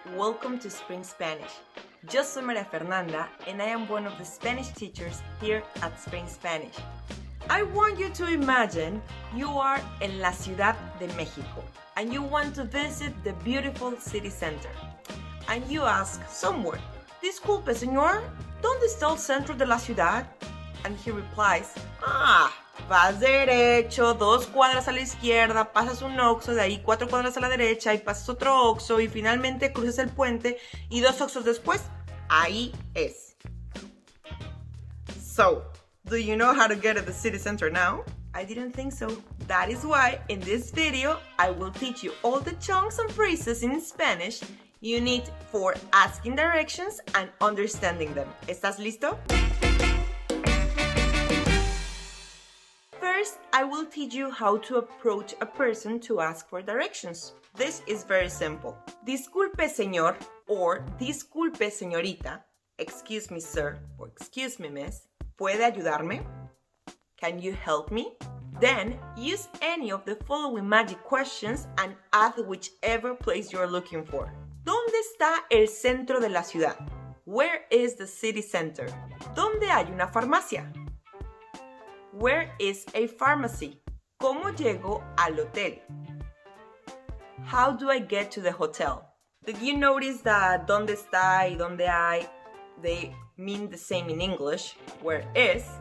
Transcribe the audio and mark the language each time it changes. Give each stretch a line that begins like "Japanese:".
English: Welcome to Spring Spanish.
Spanish: Yo soy
English: María Fernanda and I am one of the Spanish teachers here at Spring Spanish. I want you to imagine you are
Spanish: en la Ciudad de México
English: and you want to visit the beautiful city center. And you ask someone,
Spanish: disculpe señor, ¿dónde está el centro de la ciudad?
English: And he replies,
Spanish: vas derecho, 2 cuadras a la izquierda, pasas un Oxxo, de ahí 4 cuadras a la derecha y pasas otro Oxxo y finalmente cruzas el puente y 2 Oxxos después, ahí es.
English: So, do you know how to get to the city center now? I didn't think so. That is why in this video, I will teach you all the chunks and phrases in Spanish you need for asking directions and understanding them.
Spanish: ¿Estás listo?
English: First, I will teach you how to approach a person to ask for directions. This is very simple.
Spanish: Disculpe, señor,
English: or
Spanish: disculpe, señorita.
English: Excuse me, sir, or excuse me, miss.
Spanish: ¿Puede ayudarme?
English: Can you help me? Then, use any of the following magic questions and add whichever place you're looking for.
Spanish: ¿Dónde está el centro de la ciudad?
English: Where is the city center?
Spanish: ¿Dónde hay una farmacia?
English: Where is a pharmacy?
Spanish: ¿Cómo llego al hotel?
English: How do I get to the hotel? Did you notice that
Spanish: ¿dónde está y dónde hay,
English: they mean the same in English? Where is?